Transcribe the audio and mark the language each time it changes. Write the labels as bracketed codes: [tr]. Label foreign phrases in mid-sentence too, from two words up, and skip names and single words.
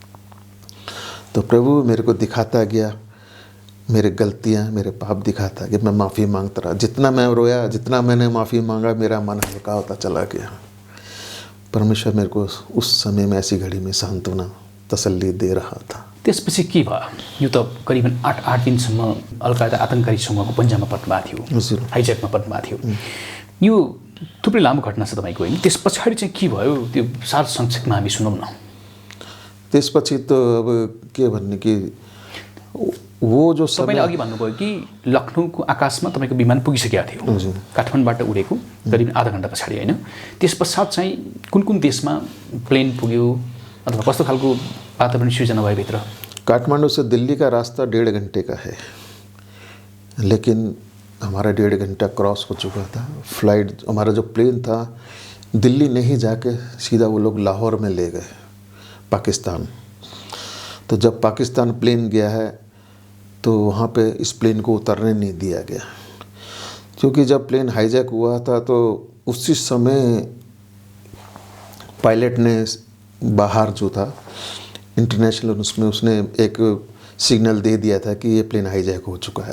[hi] तो प्रभु मेरे को दिखाता गया मेरे गलतियाँ, मेरे पाप दिखाता कि मैं माफ़ी मांगता रहा। जितना मैं रोया, जितना मैंने माफ़ी मांगा, मेरा मन हल्का होता चला गया। परमेश्वर मेरे को उस समय में, ऐसी घड़ी में सांत्वना, तसल्ली दे रहा था। [ne] त्यसपछि के भयो? यो त करिबन 8 दिनसम्म अल-कायदा आतङ्ककारी समूहको पन्जामा पर्नुभएको थियो, हाइज्याकमा पर्नुभएको थियो। यो थुप्रै लामो घटना छ तपाईँको, होइन? त्यस पछाडि चाहिँ के भयो त्यो सार संक्षेपमा हामी सुनौँ न। त्यसपछि त अब के भन्ने कि [hi] वो जो [ne] तपाईँले अघि भन्नुभयो कि लखनऊको आकाशमा तपाईँको विमान पुगिसकेको थियो, काठमाडौँबाट उडेको करिब आधा घन्टा पछाडि, होइन? त्यस पश्चात चाहिँ कुन कुन देशमा प्लेन पुग्यो अथवा कस्तो खालको वातावरण सृजना भयो भित्र? [hi] काठमांडू से दिल्ली का रास्ता 1.5 घंटे का है, लेकिन हमारा 1.5 घंटा क्रॉस हो चुका था। फ्लाइट, हमारा जो प्लेन था, दिल्ली नहीं जाके सीधा वो लोग लाहौर में ले गए, पाकिस्तान। तो जब पाकिस्तान प्लेन गया है तो वहाँ पे इस प्लेन को उतरने नहीं दिया गया, क्योंकि जब प्लेन हाईजैक हुआ था तो उसी समय पायलट ने बाहर जो था इंटरनेशनल, उसमें उसने एक सिग्नल दे दिया था कि ये प्लेन हाईजैक हो चुका है।